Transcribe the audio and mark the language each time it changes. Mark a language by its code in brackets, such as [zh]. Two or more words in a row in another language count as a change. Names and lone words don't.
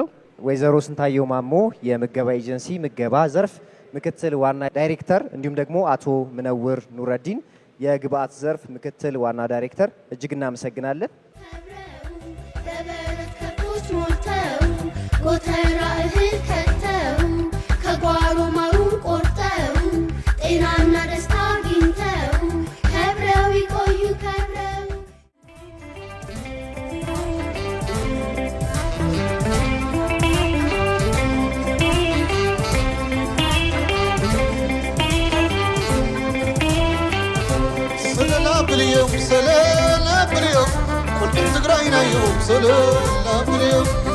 [am] ወይዘሮ ስንታየው ማሞ የምገባ ኤጀንሲ ምገባ ዘርፍ ምክትል ዋና ዳይሬክተር፣ እንዲሁም ደግሞ አቶ ምነውር ኑረዲን የግብአት ዘርፍ ምክትል ዋና ዳይሬክተር እጅግ እናመሰግናለን። ጎተራ እህል ከተው ከጓሮ ማሩን ቆርጠው ጤናና ደስታ አግኝተው ከብረው ይቆዩ ከብረው። [ti] ሰለላ ብልዮም ሰለላ ብልዮም ቁልቁል ትግራይና እዮም ሰለላ ብልዮም